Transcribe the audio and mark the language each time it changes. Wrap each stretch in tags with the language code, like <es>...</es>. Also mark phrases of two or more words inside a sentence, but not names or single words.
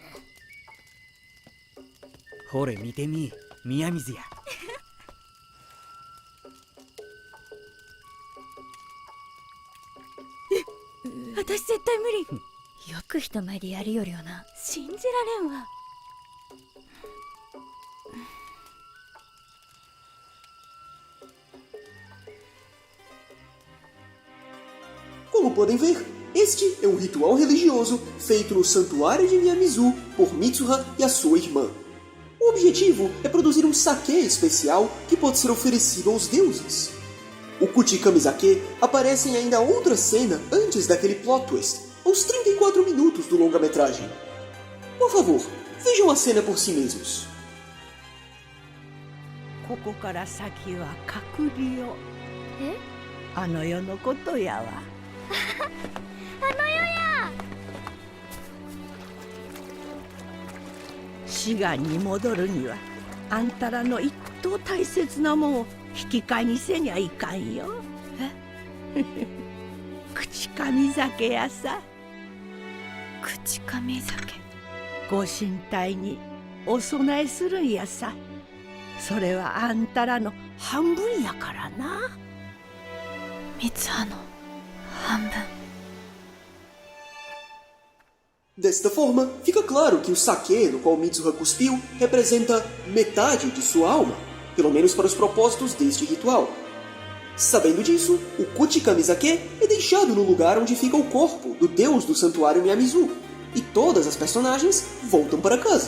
<ja>ほれ見てみ、宮水や。私絶対無理。よく人前でやるよりよな。信じられんわ。</ja> <pt>Como podem ver, este é um ritual religioso feito no santuário de Miyamizu por Mitsuha e a sua irmã. O objetivo é produzir um sake especial que pode ser oferecido aos deuses. O Kuchikamezake aparece em ainda outra cena antes daquele plot twist, aos 34 minutos do longa-metragem. Por favor, vejam a cena por si mesmos.</pt> <ja>ここから先は隔離よ。え？あの世のことやわ。あの世や。志願に戻るにはあんたらの一等大切なもんを引き換えにせにゃいかんよ。え？口神酒やさ。口神酒。ご神体にお供えするんやさ。それはあんたらの半分やからな。三葉の半分。</ja> <pt>Desta forma, fica claro que o sake no qual Mitsuha cuspiu representa metade de sua alma, pelo menos para os propósitos deste ritual. Sabendo disso, o Kuchikamezake é deixado no lugar onde fica o corpo do deus do santuário Miyamizu, e todas as personagens voltam para casa.</pt>